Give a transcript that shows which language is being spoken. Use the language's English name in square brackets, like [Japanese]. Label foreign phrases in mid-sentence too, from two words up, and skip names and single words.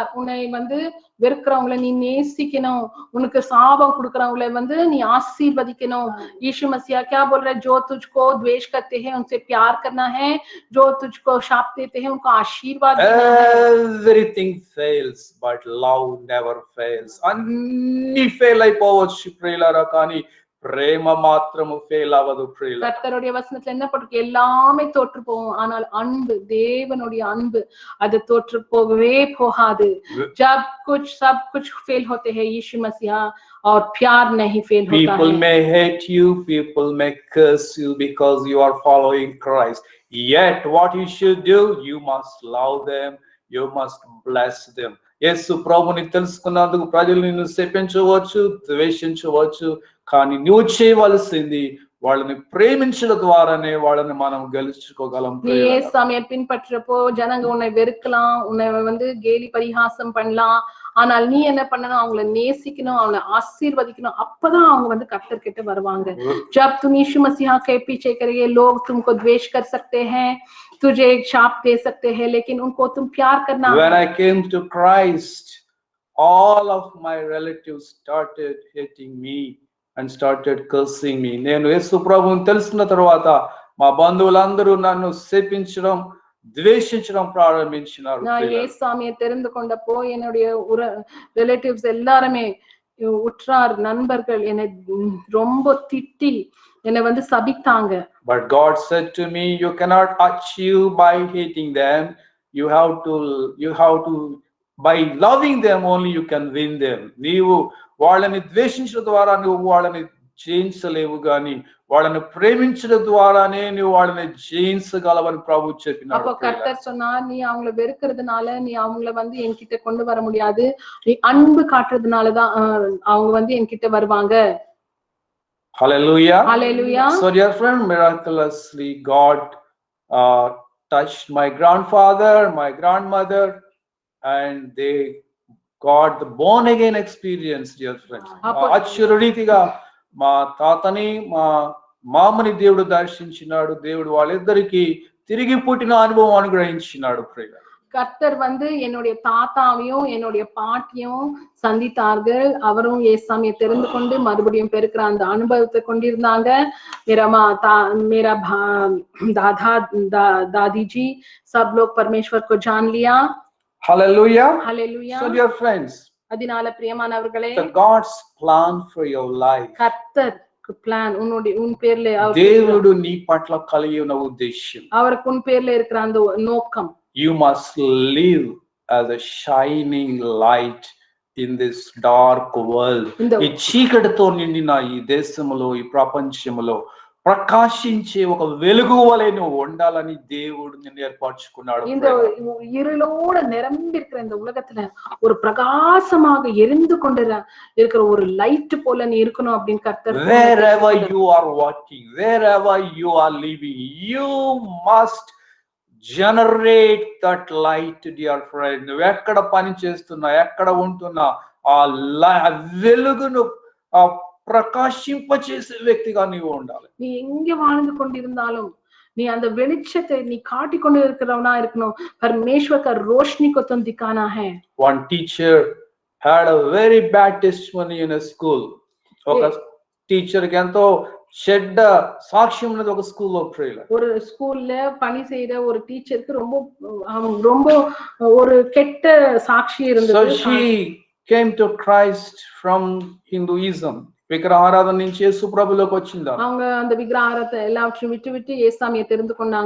[Tamil] உன்னை வெறுக்கிறவங்களை நீ நேசிக்கணும், உனக்கு சாபம் கொடுக்கறவங்களை நீ ஆசீர்வதிக்கணும். [Hindi] यीशु मसीह क्या बोल रहा है? जो तुझको द्वेष करते हैं उनसे प्यार करना है, जो तुझको शाप देते हैं उनको आशीर्वाद देना है. [English] Everything fails but love never fails. [Telugu] అన్ని ఫెయిల్ అయిపోవచ్చు ప్రియులారా, కానీ ప్రేమ మాత్రము ఫెయిల్ అవ్వదు ప్రియులారా. [Tamil] கர்த்தருடைய வசனத்துல என்ன போட்டிருக்கு? எல்லாமே தோற்று போகும், ஆனால் அன்பு, தேவனுடைய அன்பு அது தோற்று போகவே போகாது. [Hindi] जब कुछ सब कुछ फेल होते हैं, यीशु मसीह और प्यार नहीं फेल होता है. [English] People may hate you, people may curse you because you are following Christ. Yet what you should do, you must love them, you must bless them. [Telugu] యేసు ప్రభుని తెలుసుకున్నందుకు ప్రజలు నిన్ను శపించవచ్చు, ద్వేషించవచ్చు, కానీ నువ్వు చేయవలసింది వాళ్ళని ప్రేమించడం ద్వారానే వాళ్ళని మనం గెలుచుకోగలం. [Tamil] நீ ஏசாமியை பின்பற்றப்போ ஜனங்க உன்னை வெறுக்கலாம், உன்னை கேலி பரிகாசம் பண்ணலாம், ஆனால் நீ என்ன பண்ணணும்? அவங்கள நேசிக்கணும், அவங்கள ஆசீர்வதிக்கணும். அப்பதான் அவங்க கர்த்தர் கிட்ட வருவாங்க. [Hindi] जब तुम यीशु मसीह के पीछे करेंगे, लोग तुमको द्वेष कर सकते हैं, तुझे एक शाप दे सकते हैं, लेकिन उनको तुम प्यार करना. [English] When I came to Christ, all of my relatives started hating me and started cursing me. [Telugu] నేను యేసు ప్రభువుని తెలుసుకున్న తర్వాత మా బంధువులందరూ నన్ను శపించడం, ద్వేషించడం ప్రారంభించినారు. [Tamil] நான் இயேசுவை தெரிந்து கொண்டப்போ என்னுடைய ரிலேட்டிவ்ஸ் எல்லாரும், உற்றார் நண்பர்கள் என்னை ரொம்ப திட்டி என்னை சபித்தாங்க. [English] But God said to me, you cannot achieve by hating them. You have to by loving them only you can win them. [Telugu] నీవు వాళ్ళని ద్వేషించడం ద్వారా నువ్వు వాళ్ళని జయించలేవు, గాని వాళ్ళని ప్రేమించడం ద్వారానే నువ్వు వాళ్ళని జయించగలవని ప్రభు చెప్పినాడు. [Tamil] அப்போ கர்த்தர் சொன்னார், நீ அவங்களை வெறுக்கிறதுனால நீ அவங்களை என்கிட்ட கொண்டு வர முடியாது, நீ அன்பு காட்டுறதுனாலதான் அவங்க என்கிட்ட வருவாங்க. [English] Hallelujah. Hallelujah. So dear friend, miraculously God touched my grandfather, my grandmother, and they got the born again experience, dear friends. [Telugu] ఆశ్చర్యరీతిగా మా తాతని మా మామని దేవుడు దర్శించినాడు. దేవుడు వాళ్ళిద్దరికి తిరిగి పుట్టిన అనుభవం అనుగ్రహించినాడు. [Tamil] கர்த்தர் என்னுடைய தாத்தாவையும் என்னுடைய பாட்டியும் சந்தித்தார்கள். அவரும் ஏசாமியை தெரிந்து கொண்டு மறுபடியும் பெருக்கிற அந்த அனுபவத்தை கொண்டிருந்தாங்க. [Hindi] मेरा दादा दादी जी सब लोग परमेश्वर को जान लिया. [English] Hallelujah. Hallelujah. So dear friends, [Tamil] அதனால பிரியமானவர்களே, [English] God's plan for your life, [Tamil] கர்த்தர் பிளான் உன் பேர்ல, [Telugu] దేవుడు నీ పట్ల కలిగి ఉన్న ఉద్దేశం, [Tamil] அவருக்கு உன் பேர்ல இருக்கிற அந்த நோக்கம், [English] you must live as a shining light in this dark world. [Telugu] ఈ చీకటితో నిండిన ఈ దేశములో, ఈ ప్రపంచములో ప్రకాశించే ఒక వెలుగు వలె నువ్వు ఉండాలని దేవుడు నిన్ను ఏర్పరచుకున్నాడు. [Tamil] இந்த இருளோட நிரம்பி இருக்கிற இந்த உலகத்துல ஒரு பிரகாசமாக எரிந்து கொண்டு இருக்கிற ஒரு லைட் போல நீ இருக்கணும் அப்படின்னு கர்த்தர். [English] Wherever you are working, wherever you are living, you must generate that light, dear friend. [Telugu] నువ్వు ఎక్కడ పని చేస్తున్నా, ఎక్కడ ఉంటున్నా, ఆ వెలుగును ప్రకాశింపచేసే వ్యక్తిగా నీవు ఉండాలి. [Tamil] நீ எங்க வாழ்ந்து கொண்டிருந்தாலும் நீ அந்த வெளிச்சத்தை நீ காட்டிக் கொண்டு இருக்கிறவனா இருக்கணும். [Hindi] परमेश्वर का रोशनी को तुम दिखाना है. [English] One teacher had a very bad testimony in a school. [Telugu] ఒక టీచర్ కి ఎంతో చెడ్డ సాక్ష్యం ఉన్నది ఒక స్కూల్లో. [Tamil] ஒரு ஸ்கூல்ல பணி செய்யற ஒரு டீச்சருக்கு ரொம்ப ஒரு கெட்ட சாட்சி இருந்தது. [English] So she came to Christ from Hinduism. [Telugu] విగ్రహారాధన నుంచి యేసు ప్రభులోకి వచ్చింది. [Tamil] அவங்க அந்த விக்கிரகாரத்தை எல்லாவற்றையும் விட்டு இயேசுவை தெரிந்து கொண்டாங்க.